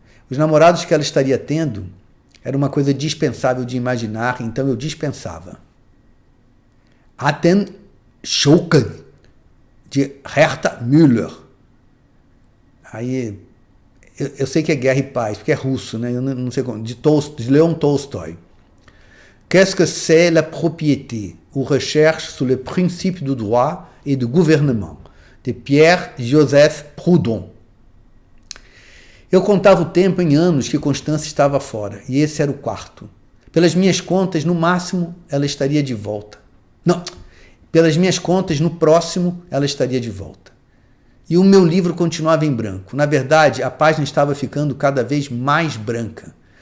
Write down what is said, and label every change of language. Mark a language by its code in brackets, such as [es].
[pt] Os namorados que ela estaria tendo era uma coisa dispensável de imaginar, então eu dispensava. Aten Schocken, de Herta Müller. Aí, eu sei que é Guerra e Paz, porque é russo, né? Eu não sei como, de Leon Tolstói. [fr] Qu'est-ce que c'est la propriété ou recherche sur le principe du droit et du gouvernement, de Pierre-Joseph Proudhon. [pt] Eu contava o tempo em anos que Constância estava fora, e esse era o quarto. Pelas minhas contas, no máximo, ela estaria de volta. Não, pelas minhas contas, no próximo, ela estaria de volta. E o meu livro continuava em branco. Na verdade, a página estava ficando cada vez mais branca.